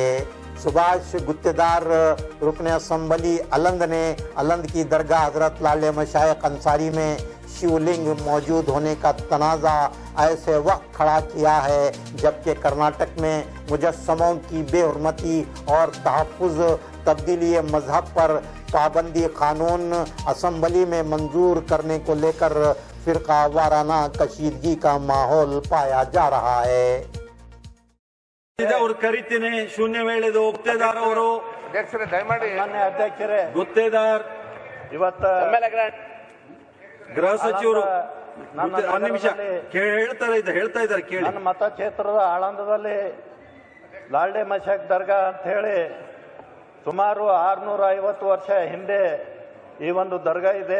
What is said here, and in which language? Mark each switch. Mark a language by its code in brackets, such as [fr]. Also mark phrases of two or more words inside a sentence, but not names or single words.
[ur] سبھاش گتیدار رکن اسمبلی النڈ نے النڈ کی درگاہ حضرت لالے مشائخ انصاری میں شیولنگ موجود ہونے کا تنازعہ ایسے وقت کھڑا کیا ہے جبکہ کرناٹک میں مجسموں کی بےحرمتی اور تحفظ تبدیلی مذہب پر پابندی قانون اسمبلی میں منظور کرنے کو لےکر فرقہ وارانہ کشیدگی کا ماحول پایا جا رہا ہے. [kn] ಅವ್ರು ಕರಿತೀನಿ ಶೂನ್ಯ ವೇಳೆದು ಗುತ್ತೇದಾರ್ ಅವರು ಅಧ್ಯಕ್ಷರೇ ದಯಮಾಡಿ ಮಾನ್ಯ ಅಧ್ಯಕ್ಷರೇ, ಗುತ್ತೇದಾರ್ ಇವತ್ತು ಗೃಹ ಸಚಿವರು ನನ್ನ ಒಂದು ನಿಮಿಷ ಹೇಳ್ತಾ ಇದ್ದಾರೆ ಕೇಳಿ. ನನ್ನ ಮತಕ್ಷೇತ್ರದ ಆಳಂದದಲ್ಲಿ ಲಾಲ್ಡೆ ಮಶಾಕ್ ದರ್ಗಾ ಅಂತ ಹೇಳಿ ಸುಮಾರು 650 ವರ್ಷ ಹಿಂದೆ ಈ ಒಂದು ದರ್ಗಾ ಇದೆ.